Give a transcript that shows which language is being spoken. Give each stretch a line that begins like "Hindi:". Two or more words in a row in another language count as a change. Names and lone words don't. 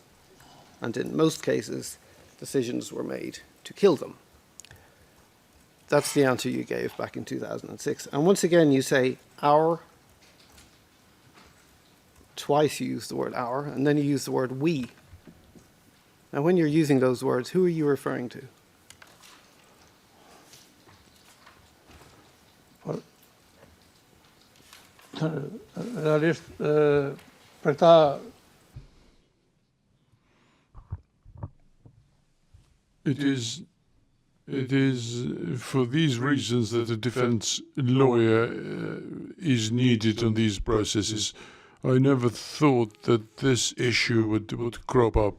English: And in most cases, decisions were made to kill them. That's the answer you gave back in 2006. And once again, you say our. Twice you use the word our, and then you use the word we. Now, when you're using those words, who are you referring to?
Albanian: Realisht, për këta
English: It is for these reasons that a defense lawyer is needed on these processes. I never thought that this issue would crop up.